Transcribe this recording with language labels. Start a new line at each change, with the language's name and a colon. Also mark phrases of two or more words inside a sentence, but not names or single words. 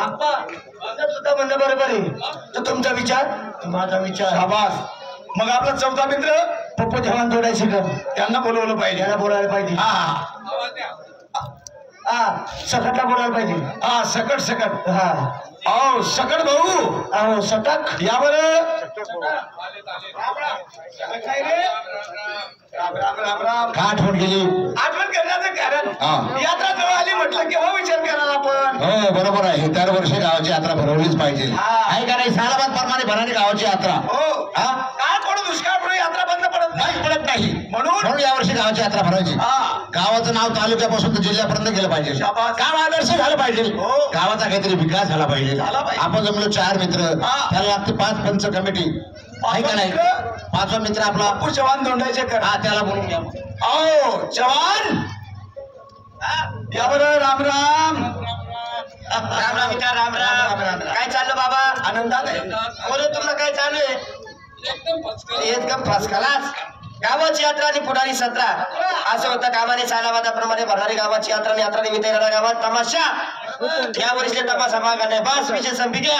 Marathi: आप्पा माझं सुद्धा म्हणणं बरोबर आहे। तर तुमचा विचार माझा विचार। शाबास। मग आपला चौथा मित्र पप्पू जवान जोडायचं, त्यांना बोलवलं पाहिजे। याला बोलायला पाहिजे। हा सकटला बोलायला पाहिजे। हा सकट सकट। हा औ सकट भाऊ, अहो सटक या बरं। राम राम राम राम। का आठवण गेली? आठवण करण्याचं कारण हा। यात्रा जवळ आली म्हटलं केव्हा विचार करणार आपण? हो बरोबर आहे, दरवर्षी गावाची यात्रा भरवलीच पाहिजे। आहे का नाही? सालाबाद प्रमाणे भरणारी गावाची यात्रा। हो काळ पडून दुष्काळ पडून यात्रा बंद पडत नाही म्हणून यावर्षी गावाची यात्रा भरायची। गावाचं नाव तालुक्यापासून तर जिल्ह्यापर्यंत गेलं पाहिजे। गाव आदर्श झालं पाहिजे। गावाचा काहीतरी विकास झाला पाहिजे। आपण जमलो 4 मित्र, त्याला लागते 5 पंच कमिटी, आहे का नाही? 5वा मित्र आपला पप्पू चव्हाण दोंडायचे कर। हा त्याला बोलून घ्या। औ चव्हाण या बरं। राम राम राम राम मित्रा, राम राम। काय चाललं बाबा? आनंदात आहे। बोलो तुम्हाला काय चालू आहे?
English: एकदम first class.
Marathi: गावाची यात्रा आणि पुढारी सत्रा असं होतं कामाने सालाबादाप्रमाणे भरणारी गावाची यात्रा आणि यात्रा निमित्त येणारा गावात तमाशा। या वर्षी तमाशा मागा नाही, बस विषय संपी घ्या।